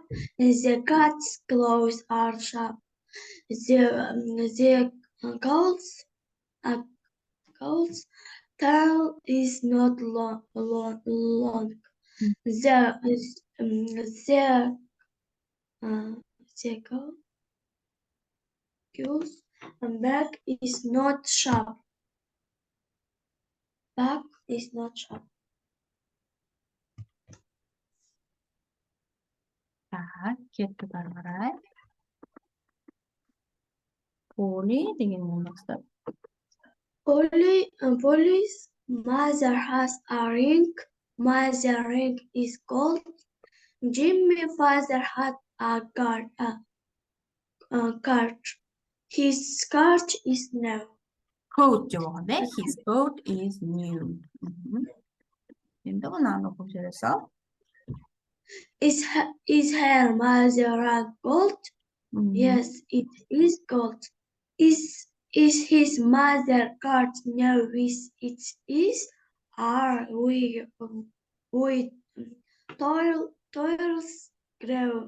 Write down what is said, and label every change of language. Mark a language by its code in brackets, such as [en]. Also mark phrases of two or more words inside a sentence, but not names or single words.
[en] The cat's claws are sharp. The cow's tail is not long. The cow's back is not sharp. Back is not sharp. [kk] Так, кеттік ары қарай. Polly дегеннен бастап. [en] Polly's mother has a ring. Mother ring is gold. Jimmy's father had a cart. His cart is new. [kk] Coat деп оқылады. [en] His coat is new. [kk] Енді мынаны оқып жүре сал. [en] Is her mother gold? Yes, it is gold. Is his mother cart new? Yes, it is. Are we toils grow?